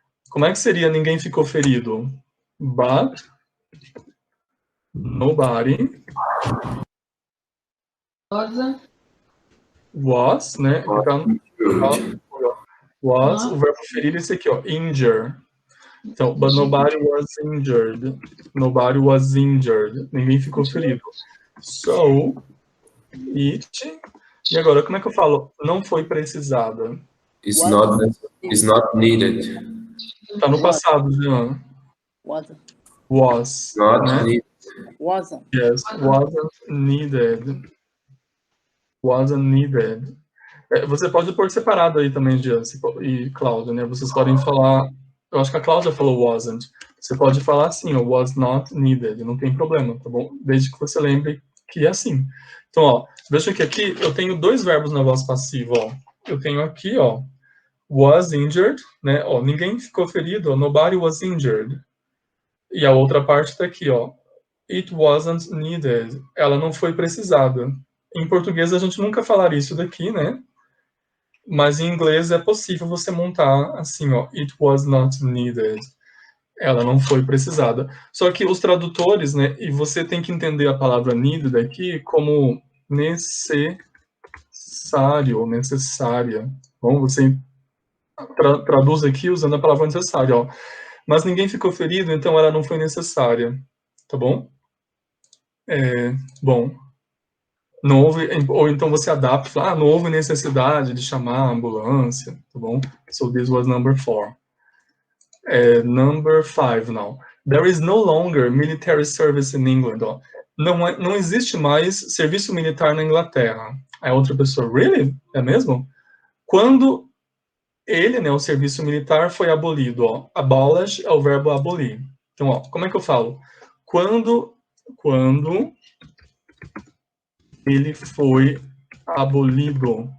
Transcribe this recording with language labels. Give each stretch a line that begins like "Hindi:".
Portuguese: Como é que seria ninguém ficou ferido?
English: But nobody was, né?
Portuguese: Então, was, o verbo ferir é esse aqui, ó, injure. Então,
English: but nobody was injured. Nobody was injured.
Portuguese: Ninguém ficou ferido.
English: So, it.
Portuguese: E agora, como é que eu falo? Não foi precisada.
English: It's not needed.
Portuguese: Tá no passado, Jean. Was.
English: Not né? needed. Wasn't. Yes, wasn't needed. Wasn't needed.
Portuguese: Você pode pôr separado aí também, Jean e Cláudia, né? Vocês podem falar... Eu acho que a Cláudia falou wasn't. Você pode falar assim, ó,
English: was not needed.
Portuguese: Não tem problema, tá bom? Desde que você lembre que é assim. Então, ó, veja que aqui eu tenho dois verbos na voz passiva, ó. Eu tenho aqui, ó, was injured, né? Ó, ninguém ficou ferido, ó,
English: nobody was injured.
Portuguese: E a outra parte tá aqui, ó.
English: It wasn't needed.
Portuguese: Ela não foi precisada. Em português a gente nunca falaria isso daqui, né? Mas em inglês é possível você montar assim, ó.
English: It was not needed.
Portuguese: Ela não foi precisada. Só que os tradutores, né? E você tem que entender a palavra needed aqui como necessário ou necessária. Bom, você traduz aqui usando a palavra necessária, ó. Mas ninguém ficou ferido, então ela não foi necessária. Tá bom? Bom, não houve, ou então você adapta, fala, não houve necessidade de chamar a ambulância, tá bom?
English: So this was number 4. Number 5 now. There is no longer military service in England.
Portuguese: Ó. Não existe mais serviço militar na Inglaterra. Aí outra pessoa, really? É mesmo? Quando ele, né, o serviço militar foi abolido, ó. Abolish é o verbo abolir. Então, ó, como é que eu falo? Quando ele foi abolido.